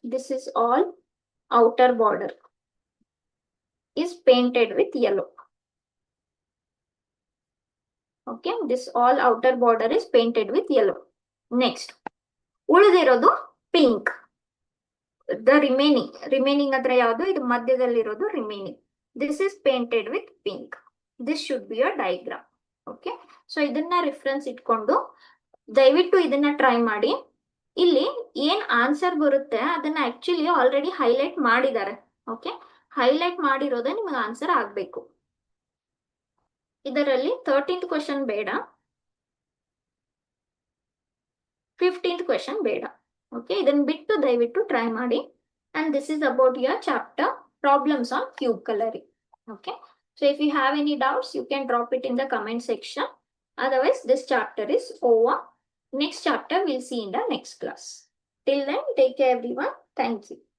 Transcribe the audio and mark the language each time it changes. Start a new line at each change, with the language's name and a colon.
English: This is all outer border is painted with yellow. Okay, this all outer border is painted with yellow. Next, ಉಳಿದಿರೋದು pink.
Kannada: The remaining ಅಂದ್ರೆ ಯಾವುದು? ಇದು ಮಧ್ಯದಲ್ಲಿರೋದು remaining.
English: This is painted with pink. This should be a diagram.
Kannada: Okay, so ಇದನ್ನ reference ಇಟ್ಕೊಂಡು ದಯವಿಟ್ಟು ಇದನ್ನ try ಮಾಡಿ. ಇಲ್ಲಿ ಏನ್ ಆನ್ಸರ್ ಬರುತ್ತೆ ಅದನ್ನ ಆಕ್ಚುಲಿ ಆಲ್ರೆಡಿ ಹೈಲೈಟ್ ಮಾಡಿದ್ದಾರೆ. ಓಕೆ, ಹೈಲೈಟ್ ಮಾಡಿರೋದೇ ನಿಮಗೆ ಆನ್ಸರ್ ಆಗ್ಬೇಕು. ಇದರಲ್ಲಿ 13th ಕ್ವೆಶನ್ ಬೇಡ, 15th ಕ್ವೆಶನ್ ಬೇಡ. ಓಕೆ, ಇದನ್ನ ಬಿಟ್ಟು ದಯವಿಟ್ಟು ಟ್ರೈ ಮಾಡಿ.
English: And this is about your chapter problems on cube colouring. Okay, so if you have any doubts, you can drop it in the comment section. Otherwise, this chapter is over. Next chapter we'll see in the next class. Till then, take care everyone. Thank you.